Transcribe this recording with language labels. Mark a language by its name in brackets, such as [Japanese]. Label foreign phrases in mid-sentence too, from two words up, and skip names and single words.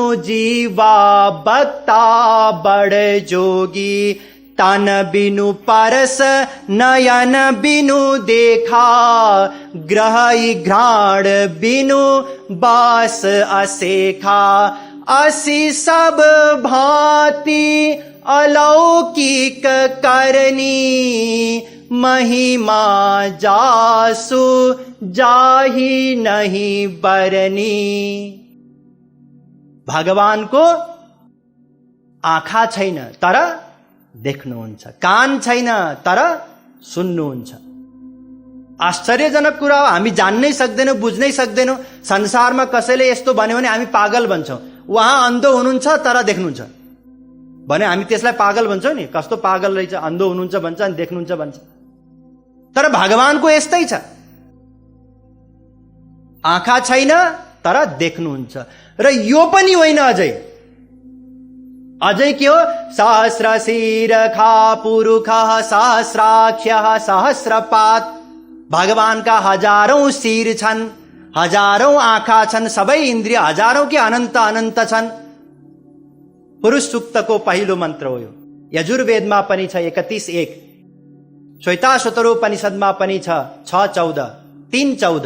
[Awadhi] जीवा बक्ता बड़ जोगी, तन बिनु परस नयन बिनु देखा, ग्रह घ्राण बिनु बास असेखा, असि सब भांति अलौकिक करनी, महिमा जासु जाहि नहीं बरनी। [Nepali] भगवानको आँखा छैन तर देख्नुहुन्छ, कान छैन तर सुन्नुहुन्छ। आश्चर्यजनक कुरा हो, हामी जान्नै सक्दैनौँ, बुझ्नै सक्दैनौँ। संसारमा कसैले यस्तो भन्यो भने हामी पागल भन्छौँ। उहाँ अन्धो हुनुहुन्छ तर देख्नुहुन्छ भने हामी त्यसलाई पागल भन्छौँ नि, कस्तो पागल रहेछ, अन्धो हुनुहुन्छ भन्छ अनि देख्नुहुन्छ भन्छ। तर भगवानको यस्तै छ, आँखा छैन तर देख्नुहुन्छ। र यो पनि होइन, अझै के हो, [Sanskrit] सहस्र शिरखा पुरुषः सहस्राक्षः सहस्रपात। [Nepali] भगवानका हजारौं शिर छन्, हजारौं आँखा छन्, सबै इन्द्रिय हजारौं के अनन्त अनन्त छन्। पुरुष सूक्तको पहिलो मन्त्र हो यो। यजुर्वेदमा पनि छ 31:1, श्वेताशतरोपनिषदमा पनि छ 6:14, 3:14।